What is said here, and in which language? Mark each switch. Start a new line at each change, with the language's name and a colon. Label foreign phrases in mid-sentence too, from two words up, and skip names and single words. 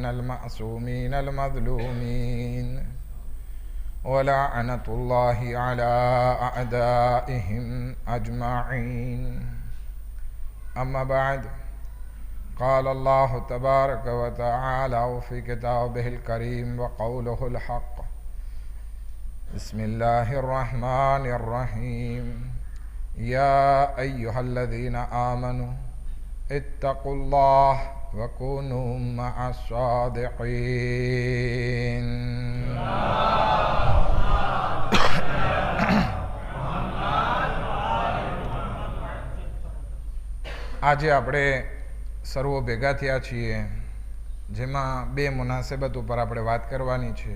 Arabic: المعصومين المظلومين ولعنة الله على أعدائهم أجمعين أما بعد قال الله تبارك وتعالى في كتابه الكريم وقوله الحق بسم الله الرحمن الرحيم يا أيها الذين آمنوا اتقوا الله وكونوا مع
Gujarati: الصادقين આજે આપણે સર્વો ભેગા થયા છીએ, જેમાં બે મુનાસબત ઉપર આપણે વાત કરવાની છે.